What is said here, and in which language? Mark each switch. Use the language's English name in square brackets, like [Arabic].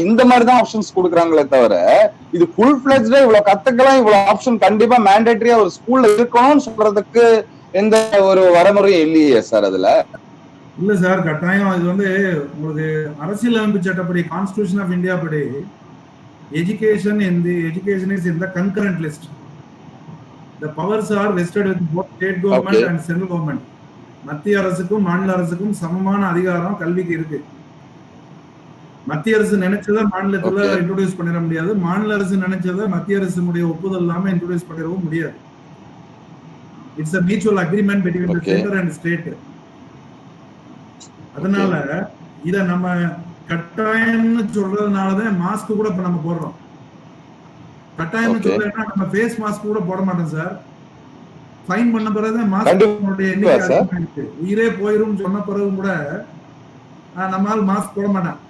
[Tamil] இந்த மாதிரிதான் ஆப்ஷன்ஸ் கொடுக்குறாங்களே தவிர இது ஃபுல் ஃபிளெஜ்டா இவ்வளவு கத்துக்கலாம், இவ்வளவு ஆப்ஷன் கண்டிப்பா மேண்டேட்டரியா ஒரு ஸ்கூல்ல இருக்கணும்னு சொல்றதுக்கு எந்த ஒரு வரைமுறையும் இல்லையே சார் அதுல? இல்ல சார், கட்டாயம். இது வந்து உங்களுக்கு அரசியலமைப்பு சட்டப்படி, கான்ஸ்டிடியூஷன் ஆஃப் இந்தியா படி [English] education is in the concurrent list. The powers are vested with both state government and central government. [Tamil] மத்திய அரசுக்கும் மாநில அரசுக்கும் சமமான அதிகாரம் கல்விக்கு இருக்கு. மத்திய அரசு நினைச்சதை மாநிலத்துல இன்ட்ரோடியூஸ் பண்ணிட முடியாது, மாநில அரசு நினைச்சதை மத்திய அரசுடைய ஒப்புதல் இல்லாம இன்ட்ரோடியூஸ் பண்ணிடவும் முடியாது. [English] It's a mutual agreement between the center and state. [Tamil] அதனால இத நம்ம கட்டாயம்னு சொல்றதுனாலதான் மாஸ்க் கூட இப்ப நம்ம போடுறோம். கட்டாயம் சொல்றேன்னா நம்ம ஃபேஸ் மாஸ்க் கூட போட மாட்டோம் சார். ஃபைன் பண்ண பிறகு மாஸ்க் எண்ணிக்கை உயிரே போயிரும் சொன்ன பிறகு கூட நம்மால் மாஸ்க் போட மாட்டான்.